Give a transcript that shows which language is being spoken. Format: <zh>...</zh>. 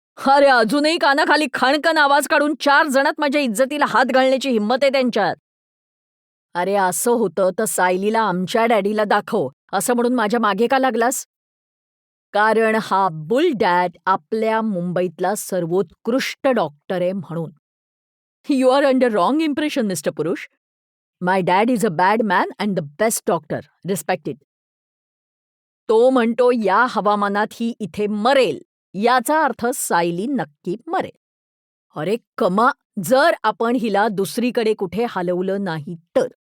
<mr>अरे, अजूनही कानाखाली खणखण आवाज काढून 4 जणात माझ्या इज्जतीला हात घालण्याची हिंमत आहे त्यांच्यात." "अरे, असं होतं तर सायलीला आमच्या डॅडीला दाखव असं म्हणून माझ्या मागे का लागलास?" कारण हा बुलडॅट आपल्या मुंबईतला सर्वोत्कृष्ट डॉक्टर आहे म्हणून.</mr> <en>You are under wrong impression, mister Purush. My dad is a bad man and the best doctor. Respect it.</en> <mr>तो म्हणतो या हवामानात ही इथे मरेल, याचा अर्थ सायली नक्की मरेल. अरे कमा, जर आपण हिला दुसरीकडे कुठे हलवलं नाही तर.</mr>